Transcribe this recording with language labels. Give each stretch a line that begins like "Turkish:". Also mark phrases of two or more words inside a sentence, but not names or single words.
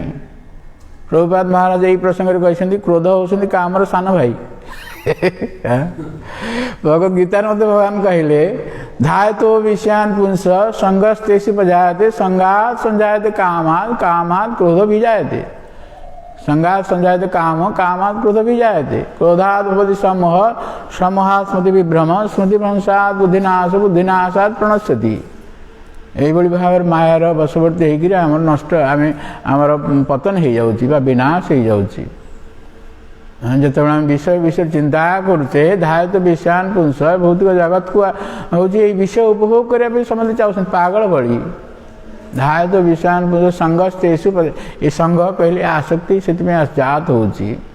Odia: ପ୍ରଭୁପାଦ ମହାରାଜ ଏହି ପ୍ରସଙ୍ଗରେ କହିଛନ୍ତି କ୍ରୋଧ ହେଉଛନ୍ତି କାମର ସାନ ଭାଇ। ଭଗବତ ଗୀତାରେ ମଧ୍ୟ ଭଗବାନ କହିଲେ
Sanskrit: ଧାୟତୋ ବିଷୟାନ୍ ପୁଂସ ସଙ୍ଗସ୍ତେଷୁ ପଜାୟତେ ସଙ୍ଗାତ୍ ସଞ୍ଜାୟତେ କାମାତ୍ କାମାତ୍ କ୍ରୋଧ ବିଜାୟତେ। संगात संजायते काम कामात् क्रोध भी जायते क्रोधात् भवति समोह समोहात् स्मृति विभ्रम स्मृति भ्रंशात् बुद्धिनाश बुद्धिनाशात् प्रणश्यति।
Odia: एहिभଳି ଭାବରେ ମାୟାର ବଶବର୍ତ୍ତୀ ହେଇକିରି ଆମର ନଷ୍ଟ ଆମର ପତନ ହେଇଯାଉଛି ବା ବିନାଶ ହେଇଯାଉଛି। ଯେତେବେଳେ ଆମେ ବିଷୟ ଚିନ୍ତା କରୁଛେ
Sanskrit: ଧାୟତ ବିଷୟାନ୍ ପୁଂସ,
Odia: ଭୌତିକ ଜଗତକୁ ହେଉଛି ଏଇ ବିଷୟ ଉପଭୋଗ କରିବା ପାଇଁ ସମସ୍ତେ ଚାହୁଁଛନ୍ତି ପାଗଳ ଭଳି।
Sanskrit: ଧାୟତ ବିଷୟାନ୍ ପୁଂସ ସଙ୍ଗସ୍ତେଷୁ,
Odia: ଏ ସଙ୍ଗ କହିଲେ ଆସକ୍ତି, ସେଥିପାଇଁ ଜାତ ହେଉଛି।